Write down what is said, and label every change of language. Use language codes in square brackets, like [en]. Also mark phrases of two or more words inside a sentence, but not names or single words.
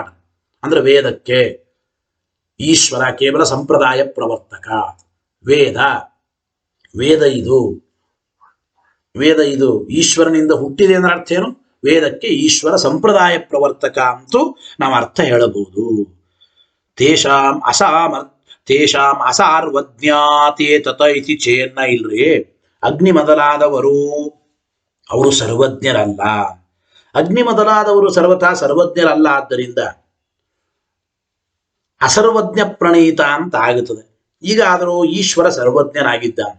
[kn] ಅಂದ್ರೆ ವೇದಕ್ಕೆ ಈಶ್ವರ ಕೇವಲ ಸಂಪ್ರದಾಯ ಪ್ರವರ್ತಕ. ವೇದ ಇದು ಈಶ್ವರನಿಂದ ಹುಟ್ಟಿದೆ ಅಂದ್ರೆ ಅರ್ಥ ಏನು? ವೇದಕ್ಕೆ ಈಶ್ವರ ಸಂಪ್ರದಾಯ ಪ್ರವರ್ತಕ ಅಂತೂ ನಾವು ಅರ್ಥ ಹೇಳಬಹುದು. [sa] ತೇಷಾಂ ಅಸಾರ್ವಜ್ಞಾತೇ ತತ ಇತಿ ಚೇನ್ನ. [kn] ಇಲ್ರಿ, ಅಗ್ನಿ ಮೊದಲಾದವರು ಅವರು ಸರ್ವಜ್ಞರಲ್ಲ. ಅಗ್ನಿ ಮೊದಲಾದವರು ಸರ್ವಥಾ ಸರ್ವಜ್ಞರಲ್ಲ. ಆದ್ದರಿಂದ ಅಸರ್ವಜ್ಞ ಪ್ರಣೀತ ಅಂತ ಆಗುತ್ತದೆ. ಈಗ ಆದರೂ ಈಶ್ವರ ಸರ್ವಜ್ಞನಾಗಿದ್ದಾನೆ.